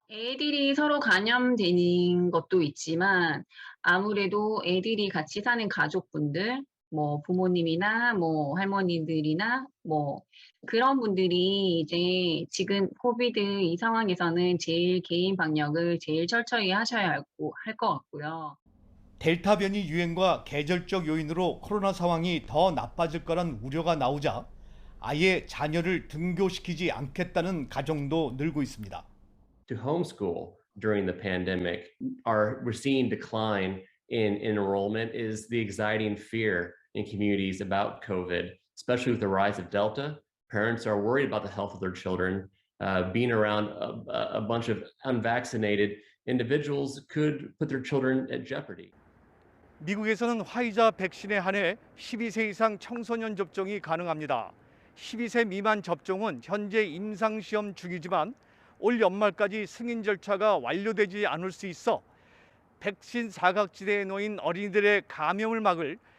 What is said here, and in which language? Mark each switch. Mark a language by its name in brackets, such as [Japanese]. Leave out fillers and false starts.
[Korean] 애들이 서로 감염되는 것도 있지만 아무래도 애들이 같이 사는 가족분들, 뭐 부모님이나 뭐 할머니들이나 뭐 그런 분들이 이제 지금 코비드 이 상황에서는 제일 개인 방역을 제일 철저히 하셔야 할 것 같고요. 델타 변이 유행과 계절적 요인으로 코로나 상황이 더 나빠질 거란 우려가 나오자 아예 자녀를 등교시키지 않겠다는 가정도 늘고 있습니다. [English] To homeschool during the pandemic, we're seeing decline in enrollment is the anxiety and fear in communities about COVID, especially with the rise of Delta. Parents are worried about the health of their children. Being around a bunch of unvaccinated individuals could put their children at jeopardy. [Korean] 미국에서는 화이자 백신에 한해 12세 이상 청소년 접종이 가능합니다. 12세 미만 접종은 현재 임상시험 중이지만 올 연말까지 승인 절차가 완료되지 않을 수 있어 백신 사각지대에 놓인 어린이들의 감염을 막을